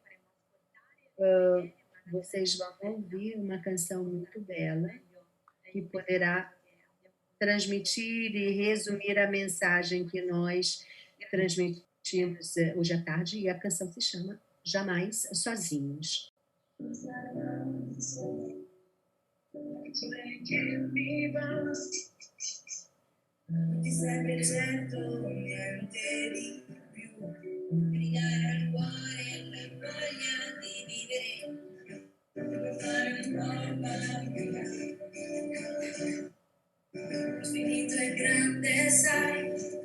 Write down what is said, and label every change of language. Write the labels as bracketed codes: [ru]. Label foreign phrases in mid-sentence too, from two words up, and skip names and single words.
[pt] Vocês vão ouvir uma canção muito bela que poderá transmitir e resumir a mensagem que nós transmitimos hoje à tarde. E a canção se chama Jamais Sozinhos. [it] Ti serve certo niente di più, brigare al cuore per voglia di vivere, per fare un po' lo spirito è grande, sai,